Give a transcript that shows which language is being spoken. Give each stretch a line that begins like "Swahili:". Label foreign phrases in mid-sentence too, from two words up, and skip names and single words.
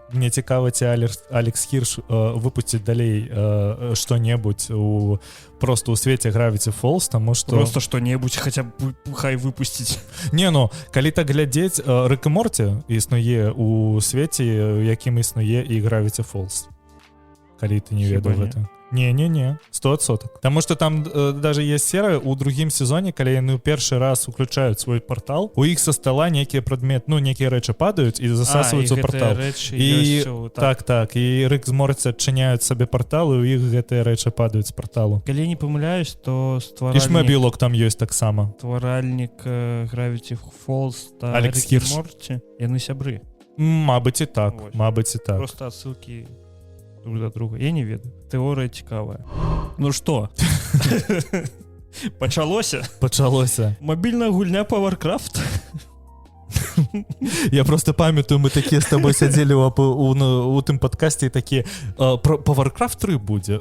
Belarusian: Мне цікава, ці Алекс Хірш выпусціць далей што-небудзь просто ў свеце Gravity Falls, таму што... Просто што-небудзь, хаця б хай выпусціць. Не, калі так глядзець, Рик і Морти існуе ў свеце, якім існуе і Gravity Falls. Калі ты не ведаў гэта. Не, 100%. Таму што там
Russian: даже есть
Belarusian: серыя ў другім сезоне, калі яны ў першы раз уключаюць свой портал, у іх са стола нейкія прадметы, нейкія рэчы падаюць і засасваюць у портал. І так, і Рик з Морти адчыняюць сабе портал, і ў іх гэтыя рэчы падаюць з порталу. Калі я не памыляюсь, то стваральнік... І шмабілок там ёсць таксама. Стваральнік Gravity Falls та Алекс Рик і Хірш. Морти, яны сябры. Мабыць і так. Просто адсылкі друг да друга. Я не ведаю. Тэорыя цікавая. Ну што? Пачалося. Мабільная гульня па Warcraft. Я просто памятаю, мы такія з табой сядзелі у тым падкасці і такія, па Warcraft 3 будзе.